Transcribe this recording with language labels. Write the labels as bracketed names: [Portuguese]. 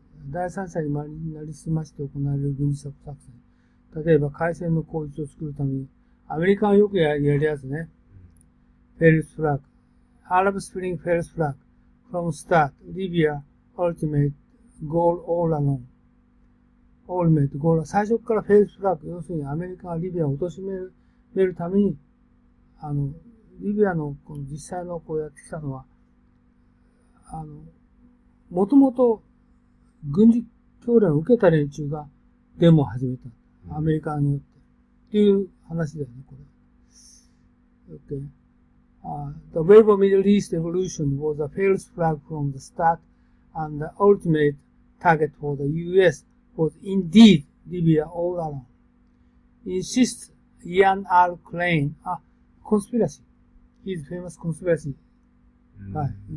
[Japanese] 第三者になりすまして行われる軍事作戦。例えば、海戦の口実を作るために、アメリカンよくやるやつね。 [English] false flag. Arab Spring false flag. From start, Libya ultimate goal all along. ultimate goal. [Japanese] 最初からフェルスフラッグ。要するにアメリカがリビアを貶めるために、リビアのこの実際のこうやってきたのは、もともと軍事教練を受けた連中がデモを始めた。アメリカによって。っていう話だよね、これ。 [English] Okay. The wave of Middle East evolution was a false flag from the start, and the ultimate target for the U.S. was indeed Libya all along. Insists Ian R. Klein, conspiracy. His famous conspiracy guy.